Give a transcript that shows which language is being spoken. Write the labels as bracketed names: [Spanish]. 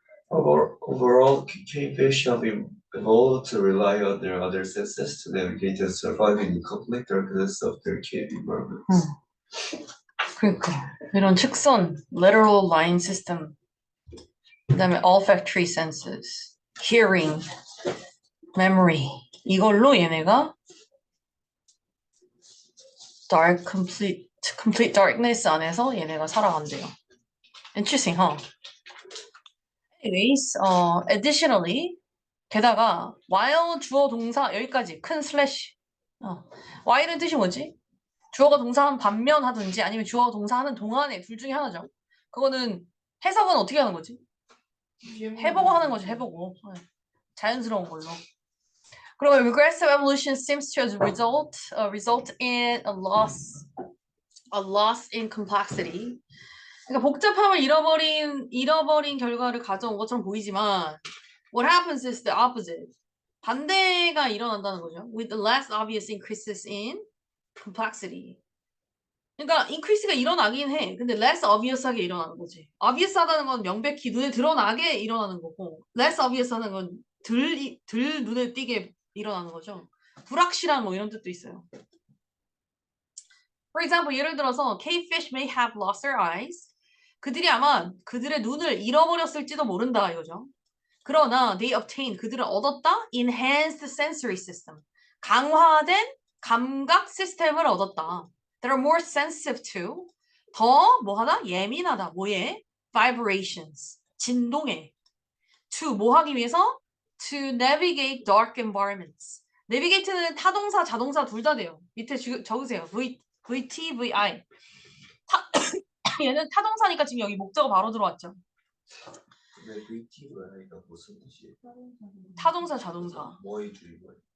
[English] Overall, cavefish have evolved to rely on their other senses to navigate and survive in the complete darkness of their cave environments. [Korean] 그러니까 이런 측선, [English] lateral line system, [Korean] 그다음에 [English] olfactory senses, hearing, memory [Korean] 이걸로 얘네가 [English] complete darkness [Korean] 안에서 얘네가 살아간대요. [English] Interesting, huh? Anyways, additionally [Korean] 게다가 while 주어 동사 여기까지 큰 슬래시. while은 뜻이 뭐지? 주어가 동사하면 반면 하든지 아니면 주어가 동사하는 동안에 둘 중에 하나죠. 그거는 해석은 어떻게 하는 거지? 해보고 하는 거지, 해보고. 자연스러운 걸로. 그러면 [English] regressive evolution seems to result in a loss in complexity. [Korean] 그러니까 복잡함을 잃어버린 결과를 가져온 것처럼 보이지만 [English] what happens is the opposite. [Korean] 반대가 일어난다는 거죠. [English] With the less obvious increases in complexity. [Korean] 그러니까 increase가 일어나긴 해. 근데 less obvious하게 일어나는 거지. obvious하다는 건 명백히 눈에 드러나게 일어나는 거고 less obvio하는 건 덜 눈에 띄게 일어나는 거죠. 불확실한 뭐 이런 뜻도 있어요. [English] For example, [Korean] 예를 들어서 [English] cavefish may have lost their eyes. [Korean] 그들이 아마 그들의 눈을 잃어버렸을지도 모른다 이거죠. 그러나 [English] they obtained [Korean] 그들은 얻었다 [English] enhanced sensory system [Korean] 강화된 감각 시스템을 얻었다. [English] They are more sensitive to [Korean] 더 뭐하다 예민하다 뭐에 [English] vibrations 진동에 to [Korean] 뭐 하기 위해서 [English] to navigate dark environments. [Korean] navigate는 타동사 자동사 둘 다 돼요. 밑에 적으세요. VT, VI. 얘는 타동사니까 지금 여기 목적어 바로 들어왔죠. 근데 VTVI가 무슨 뜻이에요? 타동사 자동사. 뭐의 줄이고요?